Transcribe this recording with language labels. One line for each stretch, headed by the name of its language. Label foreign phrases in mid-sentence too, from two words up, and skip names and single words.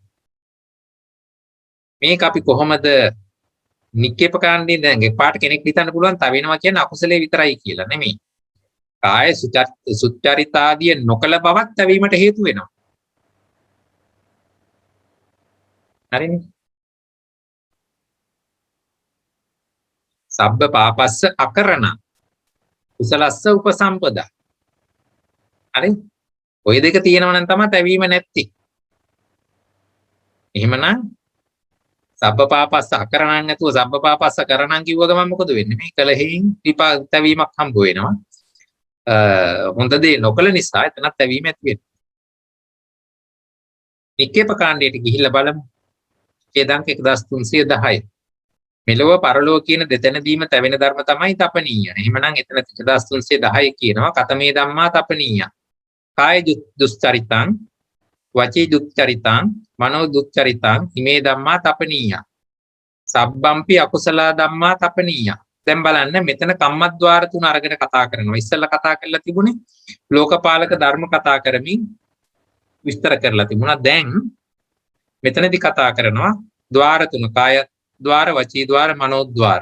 Sinhala: මේක අපි කොහොමද නික්කේප කාණ්ඩේ දැන් එපාට කෙනෙක් හිතන්න පුළුවන් තවෙනවා කියන්නේ අකුසලයේ විතරයි කියලා නෙමෙයි. කාය සුචරිත ආදී නොකල බවක් තැවීමට හේතු වෙනවා. හරිනේ?
Pali: සබ්බ පාපස්ස අකරණ කුසලස්ස උපසම්පදා.
Sinhala: හරි? ඔය දෙක තියෙනවා නම් තමයි තැවීම නැත්තේ. එහෙමනම්
Pali: සබ්බ පාපස්ස අකරණන්
Sinhala: නැතුව
Pali: සබ්බ පාපස්ස කරණන්
Sinhala: කිව්ව ගමන් මොකද වෙන්නේ? මේ කල හේයින් තැවීමක් හම්බ වෙනවා. හොඳ දේ නොකල නිසා එතනත් තැවීම ඇති වෙනවා. නික්කේප කාණ්ඩයට ගිහිල්ලා බලමු. ඡේදාංක 1310. මෙලොව පරලොව කියන දෙතැනදීම තැවෙන ධර්ම තමයි තපනීය. එහෙමනම් එතන 1310 කියනවා
Pali: කතමේ ධම්මා තපනීය. කාය දුස්චරිතං, වචී දුස්චරිතං, මනෝ දුස්චරිතං හිමේ ධම්මා තපනීය. සබ්බම්පි අකුසල ධම්මා තපනීය.
Sinhala: දැන් බලන්න මෙතන කම්මද්්වාර තුන අරගෙන කතා කරනවා. ඉස්සෙල්ලා කතා කරලා තිබුණේ ලෝකපාලක ධර්ම කතා කරමින් විස්තර කරලා තිබුණා. දැන් මෙතනදී කතා කරනවා ద్వාර තුන කාය ద్వාර, වචී ద్వාර, මනෝ ద్వාර.